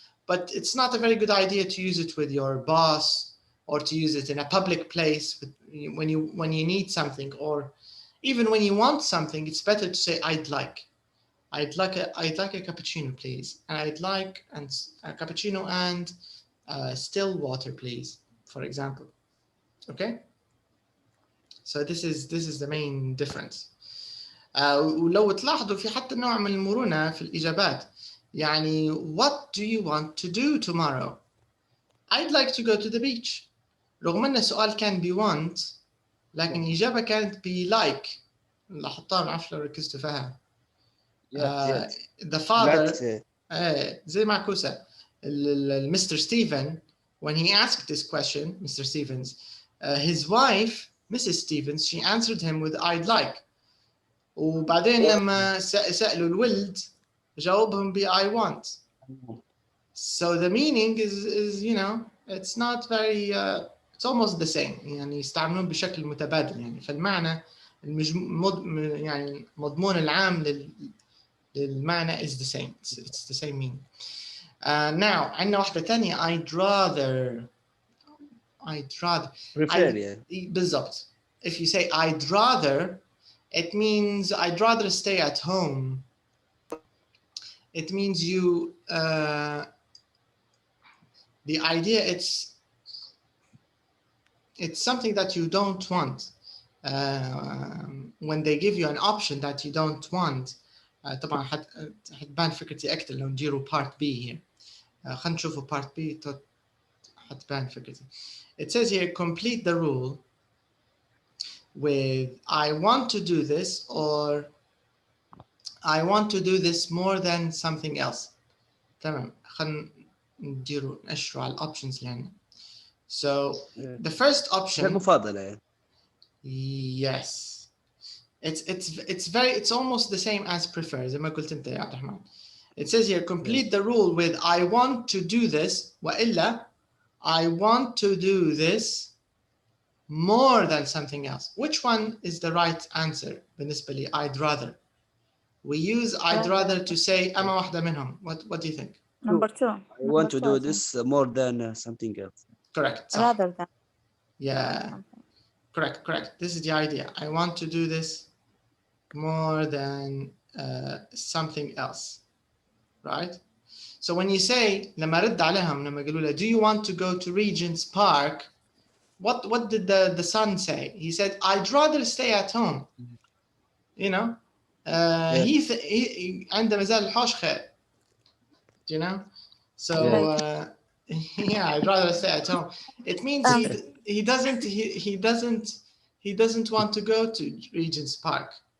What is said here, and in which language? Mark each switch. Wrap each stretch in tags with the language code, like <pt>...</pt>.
<en>But it's not a very good idea to use it with your boss or to use it in a public place when you need something, or even when you want something. It's better to say I'd like. I'd like a cappuccino, please. And I'd like a cappuccino and still water, please, for example. Okay. So this is the main difference.</en> <ar>ولو تلاحظوا في حتى نوع من المرونة في الإجابات.</ar> <en>يعني what do you want to do tomorrow? I'd like to go to the beach.</en> <ar>رغم أن السؤال كان be want، لكن الإجابة كانت be like. لاحظتها ما أعرف لو ركزتوا فيها.</ar> <en>The father زي معكوسة Mr. Stephen, when he asked this question, Mr. Stevens, his wife Mrs. Stevens, she answered him with I'd like.</en> <ar>وبعدين لما سألوا الولد جاوبهم ب I want.</ar> <en>So the meaning is you know, it's not very it's almost the same.</en> <ar>يعني يستعملون بشكل متبادل يعني. فالمعنى يعني مضمون العام للمعنى is the same.</ar> <en>It's the same meaning. Now عندنا واحدة تانية I'd rather. I'd rather.</en> <ar>prefer يعني. بالضبط.</ar> <en>If you say I'd rather, it means I'd rather stay at home. It means you, the idea, it's something that you don't want. When they give you an option that you don't want, طبعا حتبان فكرتي أكثر لو نديروا part B here.</en> <ar>خلينا نشوفوا part B حتبان فكرتي.</ar> <en>It says here, complete the rule with I want to do this, or I want to do this more than something else.</en> <ar>تمام. خلينا نديروا نشروا على options يعني.</ar> <en>So the first option.</en> <ar>المفضلة يعني.</ar> <en>Yes. It's almost the same as prefer زي ما قلت انت يا عبد الرحمن. It says here, complete the rule with I want to do this, وإلا I want to do this more than something else. Which one is the right answer بالنسبة لي I'd rather? We use I'd rather to say أما واحدة منهم. What do you think? Number 2. I want to do this more than something else. Correct. Rather than. Yeah. Correct. This is the idea. I want to do this more than something else, right? So when you say لما رد عليهم لما قالوا له do you want to go to Regent's Park, what did the son say? He said I'd rather stay at home.</en> <ar>You know, he عنده مازال الحوش خير.</ar> <en>You know, so yeah, I'd rather stay at home. It means he doesn't want to go to Regent's Park.</en>